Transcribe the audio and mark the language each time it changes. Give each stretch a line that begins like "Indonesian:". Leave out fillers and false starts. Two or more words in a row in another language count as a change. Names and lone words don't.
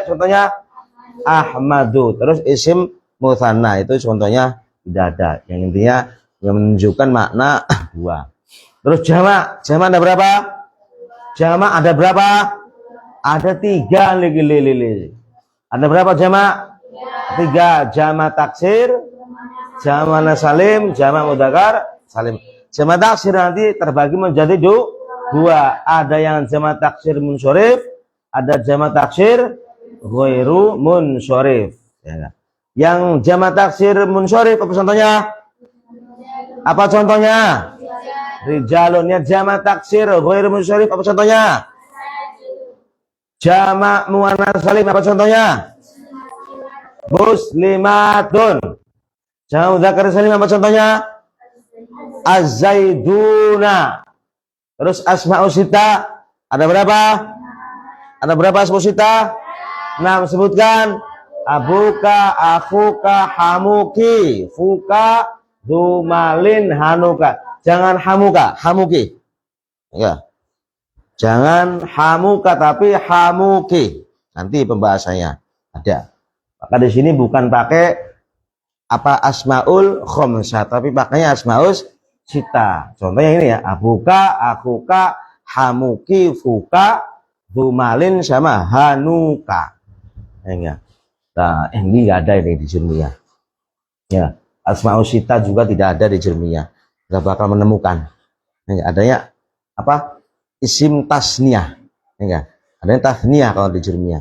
Indonesian: Contohnya Ahmadu. Terus
Arabic: اسم مثنى
Indonesian: itu contohnya tidak ada. Yang intinya yang menunjukkan makna 2. Terus jama' ada berapa? Jama' ada berapa? Ada 3 lili. Ada berapa jama'? 3.
Arabic: جمع تكسير، جمع نسالم، جمع مذكر سالم. جمع تكسير
Indonesian: nanti terbagi menjadi 2. Ada yang
Arabic: جمع تكسير منصرف,
Indonesian: ada
Arabic: جمع تكسير غير منصرف.
Indonesian: Ya. Yang
Arabic: جمع تكسير منصرف
Indonesian: apa contohnya? Apa contohnya? Rijalun. Yang
Arabic: جمع تكسير غير منصرف
Indonesian: apa contohnya?
Arabic: جمع مؤنث سالم
Indonesian: apa contohnya? Muslimatun.
Arabic: جمع مذكر سالم
Indonesian: apa contohnya? Az-zaiduna. Terus
Arabic: الأسماء الستة
Indonesian: ada berapa? Ada berapa
Arabic: الأسماء الستة?
Indonesian: 6. Sebutkan.
Arabic: أبوك، أخوك، حموك، فوك، ذو مال، هنوك.
Indonesian: Jangan hamuka, hamuki. Ya. Jangan hamuka tapi hamuki. Nanti pembahasannya ada. Maka di sini bukan pakai apa
Arabic: الأسماء الخمسة
Indonesian: tapi pakainya
Arabic: الأسماء الستة.
Indonesian: Contohnya ini ya,
Arabic: أبوك، أخوك، حموك، فوك، ذو مال sama hanuka.
Indonesian: Ya. Nah, ini enggak ada ini di Jurmiyah. Ya,
Arabic: الأسماء الستة
Indonesian: juga tidak ada di Jurmiyah. Enggak bakal menemukan. Ya, adanya apa?
Arabic: اسم تثنية.
Indonesian: Ya, adanya tasniyah kalau di Jurmiyah.